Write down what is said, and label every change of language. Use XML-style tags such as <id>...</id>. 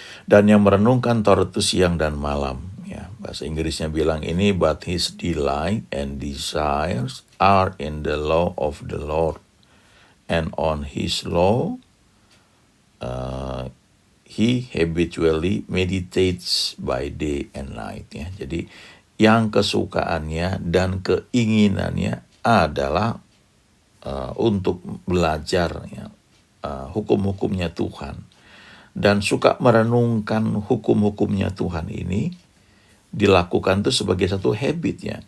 <id>dan yang merenungkan Taurat itu siang dan malam. Ya, bahasa Inggrisnya bilang ini,</id> <en>but his delight and desires are in the law of the Lord, and on his law he habitually meditates by day and night.</en> <id>Ya, jadi yang kesukaannya dan keinginannya adalah untuk belajar ya, hukum-hukumnya Tuhan, dan suka merenungkan hukum-hukumnya Tuhan ini dilakukan tuh sebagai satu habit ya.</id>